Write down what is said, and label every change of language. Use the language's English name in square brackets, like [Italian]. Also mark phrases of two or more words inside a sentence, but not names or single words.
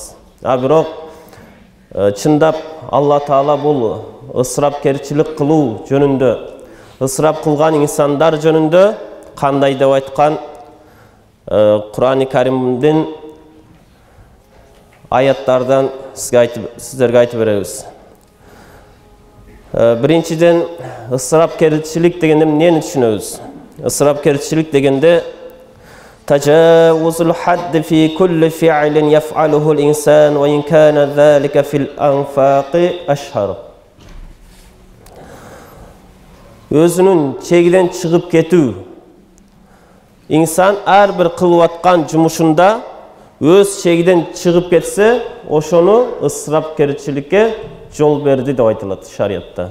[Kyrgyz] Бирок чындап Алла Таала бул ысырапкерчилик кылуу жөнүндө, ысырап кылган инсандар жөнүндө кандай деп айткан Кур'ан-ы Каримдин аяттардан сиздерге айтып беребиз. Биринчиден, ысырапкерчилик дегенде эмнени түшүнөбүз? Ысырапкерчилик дегенде [Arabic] تجاوز الحد في كل فعل يفعله الإنسان وإن كان ذلك في الإنفاق أشهر. [Kyrgyz] Өзүнүн чегиден чыгып кетүү. Инсан ар бир кылып аткан жумушунда өз чегиден чыгып кетсе, ошону ысырапкерчиликке жол берди деп айтылат шариятта.